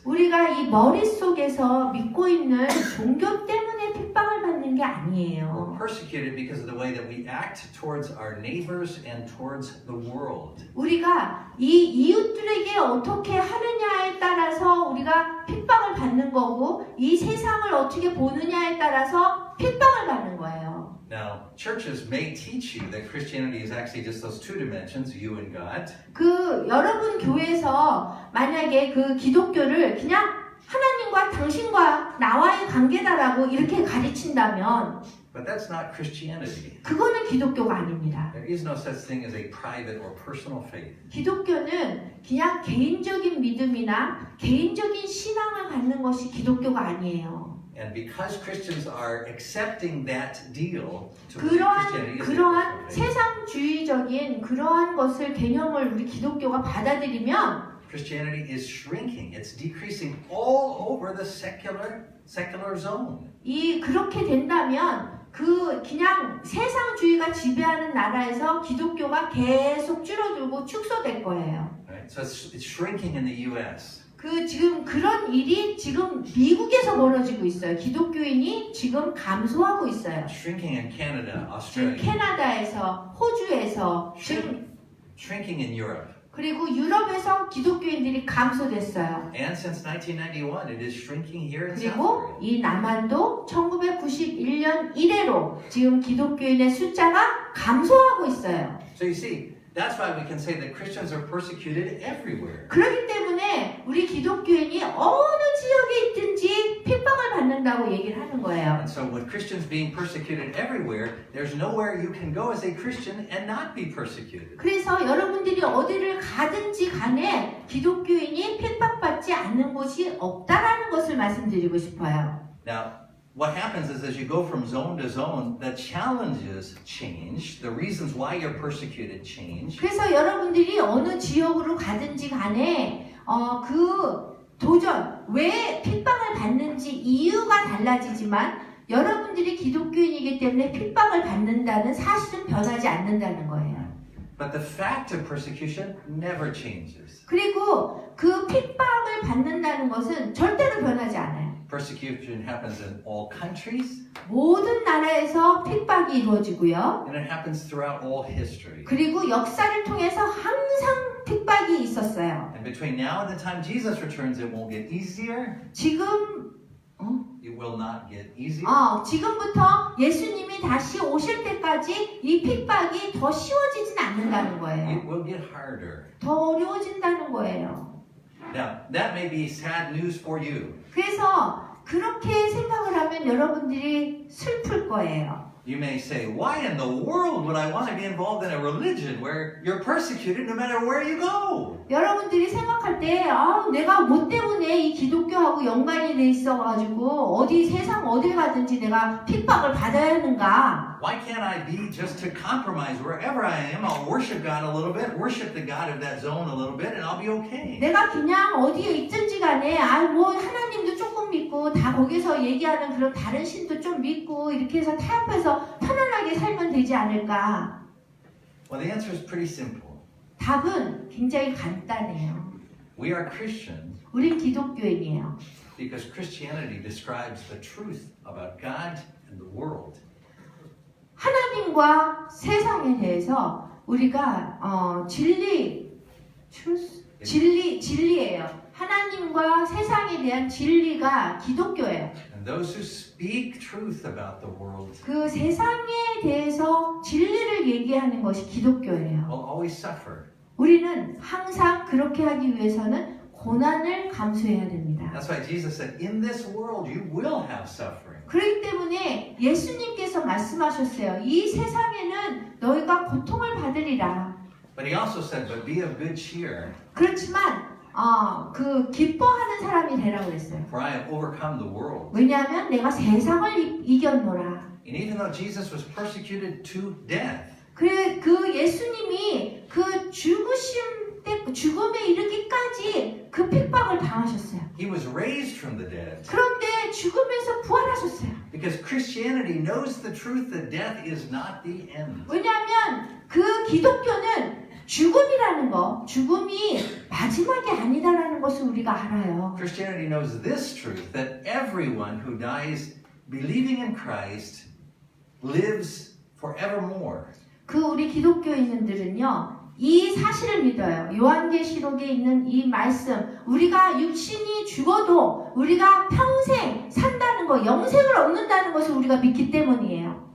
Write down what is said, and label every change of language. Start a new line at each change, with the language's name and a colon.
Korean: 우리가 이 머릿속에서 믿고 있는 종교 때문에 핍박을 받는 게 아니에요.
English: We're persecuted because of the way that we act towards our neighbors and towards the world.
Korean: 우리가 이 이웃들에게 어떻게 하느냐에 따라서 우리가 핍박을 받는 거고 이 세상을 어떻게 보느냐에 따라서 핍박을 받는 거예요.
English: Now, churches may teach you that Christianity is actually just those two dimensions, you and God.
Korean: 그 여러분 교회에서 만약에 그 기독교를 그냥 하나님과 당신과 나와의 관계다라고 이렇게 가르친다면
English: But that's not Christianity.
Korean: 그거는 기독교가 아닙니다.
English: There is no such thing as a private or personal faith.
Korean: 기독교는 그냥 개인적인 믿음이나 개인적인 신앙을 갖는 것이 기독교가 아니에요.
English: And because Christians are accepting that deal to believe Christianity is a
Korean: 그러한
English: personal faith,
Korean: 세상주의적인 그러한 것을 개념을 우리 기독교가 받아들이면
English: Christianity is shrinking. It's decreasing all over the secular zone.
Korean: 그렇게 된다면 그냥 세상주의가 지배하는 나라에서 기독교가 계속 줄어들고 축소될 거예요.
English: Right? So it's shrinking in the U.S.
Korean: 지금 그런 일이 지금 미국에서 벌어지고 있어요. 기독교인이 지금 감소하고 있어요.
English: Shrinking in Canada,
Korean: 지금
English: Australia.
Korean: 캐나다에서, 호주에서, 지금
English: Shrinking in Europe.
Korean: 그리고 유럽에서 기독교인들이 감소됐어요.
English: And since 1991, it is shrinking here in South
Korean: 그리고
English: Korea.
Korean: 이 남한도 1991년 이래로 지금 기독교인의 숫자가 감소하고 있어요.
English: So you see, that's why we can say that Christians are persecuted everywhere.
Korean: 그렇기 때문에 우리 기독교인이 어느 지역에 있든지 핍박을 받는다고 얘기를 하는 거예요.
English: And so with Christians being persecuted everywhere, there's nowhere you can go as a Christian and not be persecuted.
Korean: 그래서 여러분들이 어디를 가든지 간에 기독교인이 핍박받지 않는 곳이 없다라는 것을 말씀드리고 싶어요.
English: Now, what happens is as you go from zone to zone, the challenges change, the reasons why you're persecuted change.
Korean: 그래서 여러분들이 어느 지역으로 가든지 간에 그 도전, 왜 핍박을 받는지 이유가 달라지지만 여러분들이 기독교인이기 때문에 핍박을 받는다는 사실은 변하지 않는다는 거예요.
English: But the fact of persecution never changes.
Korean: 그리고 그 핍박을 받는다는 것은 절대로 변하지 않아요.
English: Persecution happens in all countries,
Korean: 모든 나라에서 핍박이 이루어지고요.
English: and it happens throughout all history.
Korean: 그리고 역사를 통해서 항상 핍박이 있었어요.
English: And between now and the time Jesus returns, it won't get easier.
Korean: 지금
English: It will not get easier.
Korean: 지금부터 예수님이 다시 오실 때까지 이 핍박이 더 쉬워지진 않는다는
English: It
Korean: 거예요.
English: will get harder.
Korean: 더 어려워진다는 거예요.
English: Now, that may be sad news for you.
Korean: 그래서 그렇게 생각을 하면 여러분들이 슬플 거예요.
English: You may say, why in the world would I want to be involved in a religion where you're persecuted no matter where you go?
Korean: 여러분들이 생각할 때 내가 뭐 때문에 이 기독교하고 연관이 돼 있어가지고 어디 세상 어딜 가든지 내가 핍박을 받아야 하는가?
English: Why can't I be just to compromise wherever I am? I'll worship God a little bit, worship the God of that zone a little bit, and I'll be okay.
Korean: 내가 그냥 어디에 있든지 간에 뭐 하나님도 조금 믿고 다 거기서 얘기하는 그런 다른 신도 좀 믿고 이렇게 해서 타협해서 편안하게 살면 되지 않을까?
English: Well, the answer is pretty simple.
Korean: 답은 굉장히 간단해요.
English: We are Christians
Korean: 우린 기독교인이에요.
English: because Christianity describes the truth about God and the world.
Korean: 하나님과 세상에 대해서 우리가 진리예요. 하나님과 세상에 대한 진리가 기독교예요.
English: And those who speak truth about the world
Korean: 그 세상에 대해서 진리를 얘기하는 것이 기독교예요.
English: will always suffer.
Korean: 우리는 항상 그렇게 하기 위해서는 고난을 감수해야 됩니다.
English: That's why Jesus said, in this world you will have suffering.
Korean: 그렇기 때문에 예수님께서 말씀하셨어요. 이 세상에는 너희가 고통을 받으리라.
English: But he also said, but be of good cheer,
Korean: 그렇지만 그 기뻐하는 사람이 되라고 그랬어요.
English: for I have overcome the world.
Korean: 왜냐하면 내가 세상을 이겼노라.
English: And even though Jesus was persecuted to death,
Korean: 그 예수님이 그 죽음에 이르기까지 그 핍박을 당하셨어요.
English: he was raised from the dead.
Korean: 그런데 죽음에서 부활하셨어요.
English: Because Christianity knows the truth that death is not the end.
Korean: 왜냐하면 그 기독교는 죽음이 마지막이 아니다라는 것을 우리가 알아요.
English: Christianity knows this truth, that everyone who dies believing in Christ lives forevermore.
Korean: 그 우리 기독교인들은요, 이 사실을 믿어요. 요한계시록에 있는 이 말씀, 우리가 육신이 죽어도 우리가 평생 산다는 거, 영생을 얻는다는 것을 우리가 믿기 때문이에요.